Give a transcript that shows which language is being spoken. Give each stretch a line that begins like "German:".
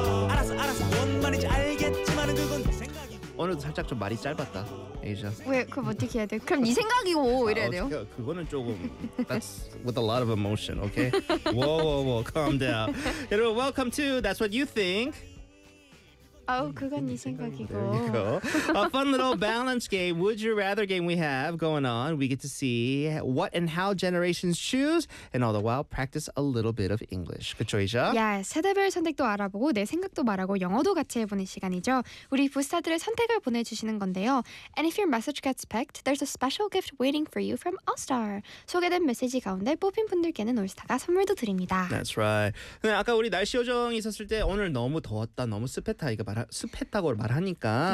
Korean: 알았어, 뭔 말인지 알겠지만 그건 네 생각이고. 오늘도 살짝 좀 말이 짧았다. 에이저. 왜 그럼 어떻게 해야 돼? 그럼 네 생각이고 이래야 돼요? 그거는 조금
English: That's with a lot of emotion, okay? Whoa, calm down. Everyone, welcome to That's What You Think.
Korean: 그건 네 생각이고.
English: A fun little balance game. Would you rather game we have going on. We get to see what and how generations choose and all the while practice a little bit of English.
Korean: 그쵸, 이죠?
English: Yes.
Korean: 세대별 선택도 알아보고 내 생각도 말하고 영어도 같이 해보는 시간이죠. 우리 부스타들의 선택을 보내주시는 건데요.
English: And if your message gets picked, there's a special gift waiting for you from All Star.
Korean: 소개된 메시지 가운데 뽑힌 분들께는 올스타가 선물도 드립니다.
English: That's right.
Korean: 아까 우리 날씨 요정 있었을 때 오늘 너무 더웠다, 너무 습했다 이거 말하, 습했다고 말하니까